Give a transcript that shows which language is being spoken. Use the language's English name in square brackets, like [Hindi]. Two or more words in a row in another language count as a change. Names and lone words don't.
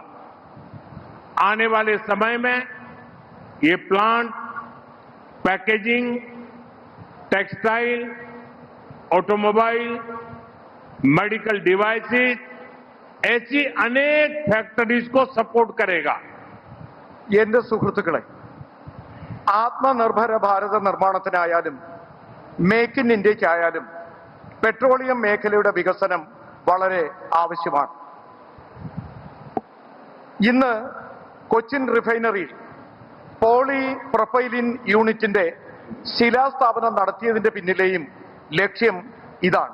[Hindi] आने वाले समय में ये प्लांट पैकेजिंग, टेक्सटाइल, ऑटोमोबाइल, मेडिकल डिवाइसेस ऐसी अनेक फैक्टरीज को सपोर्ट करेगा। [Malayalam] എന്റെ സുഹൃത്തുക്കളെ, ആത്മനിർഭര ഭാരത നിർമ്മാണത്തിനായാലും മേക്ക് ഇൻ ഇന്ത്യക്കായാലും പെട്രോളിയം മേഖലയുടെ വികസനം വളരെ ആവശ്യമാണ്. ഇന്ന് കൊച്ചിൻ റിഫൈനറിയിൽ പോളിപ്രൊപ്പൈലിൻ യൂണിറ്റിന്റെ ശിലാസ്ഥാപനം നടത്തിയതിന്റെ പിന്നിലെയും ലക്ഷ്യം ഇതാണ്.